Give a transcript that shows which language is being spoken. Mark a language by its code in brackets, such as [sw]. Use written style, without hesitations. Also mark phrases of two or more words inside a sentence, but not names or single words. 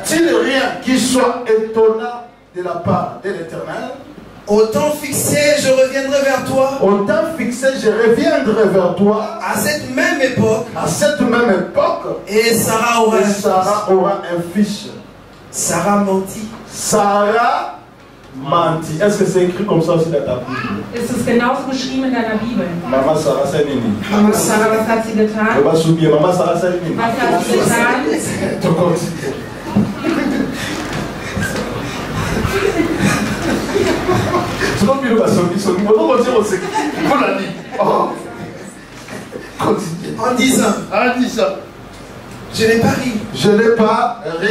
[fr] Au temps fixé, je reviendrai vers toi. À cette même époque. Et Sarah aura un fils. Sarah mentit. Est-ce que c'est écrit comme ça aussi dans ta Bible? [de] Ist es genauso geschrieben in deiner Bibel? [fr] Maman Sarah, c'est nini? [de] Mama Sarah, was hat sie getan? [fr] Maman Sarah, c'est nini? [de] Was hat sie getan? [fr] En disant, je n'ai pas ri.